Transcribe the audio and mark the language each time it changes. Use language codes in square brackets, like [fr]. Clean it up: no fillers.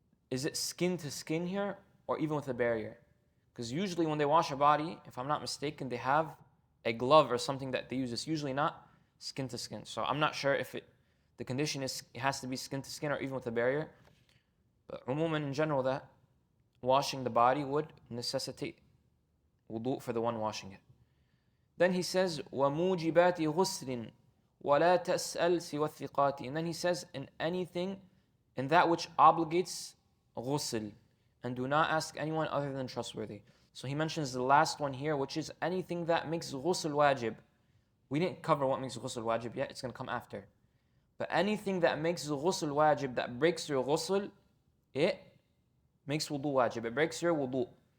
[en] Is it skin to skin here, or even with a barrier? Because usually when they wash a body, if I'm not mistaken, they have a glove or something that they use. It's usually not skin to skin. So I'm not sure if the condition is it has to be skin to skin or even with a barrier. But umuman in general, that washing the body would necessitate wudu for the one washing it. Then he says, [ar] وَمُوجِبَاتِ غُسْلٍ وَلَا تَسْأَلْ سِوَى الثِّقَاتِ. [en] And then he says, in that which obligates ghusl, and do not ask anyone other than trustworthy. So he mentions the last one here, which is anything that makes ghusl wajib. We didn't cover what makes ghusl wajib yet, it's going to come after. But anything that makes ghusl wajib, that breaks your ghusl, it makes wudu wajib. It breaks your wudu.